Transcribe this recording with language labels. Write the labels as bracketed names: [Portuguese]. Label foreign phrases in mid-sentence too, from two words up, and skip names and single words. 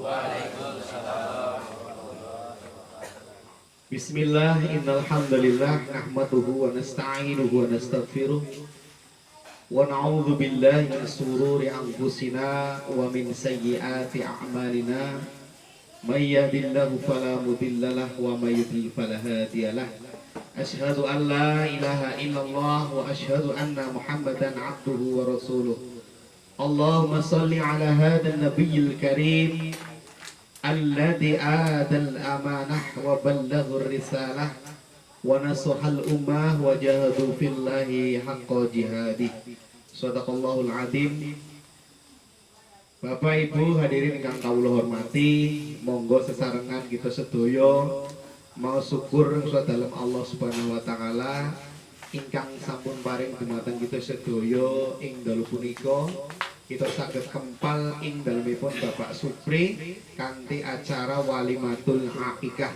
[Arabic] بسم الله، إن الحمد لله نحمده ونستعينه ونستغفره ونعوذ بالله من شرور أنفسنا ومن سيئات أعمالنا. من يهده الله فلا مضل له ومن يضلل فلا هادي له. أشهد أن لا إله إلا الله وأشهد أن محمدا عبده ورسوله. اللهم صل على هذا النبي الكريم الذي أدى الأمانة وبلغ الرسالة ونصح الأمة وجاهد في الله حق جهاده. صدق الله العظيم. [Javanese] Bapak Ibu hadirin ingkang kawula hormati, monggo sesarengan kita sedaya mau syukur dalam [Arabic] الله سبحانه وتعالى [Javanese] ingkang sampun paring dumateng kita sedaya ing dalu punika kita saged kempal ing dalemipun Bapak Supri kanthi acara [Arabic] وليمة العقيقة.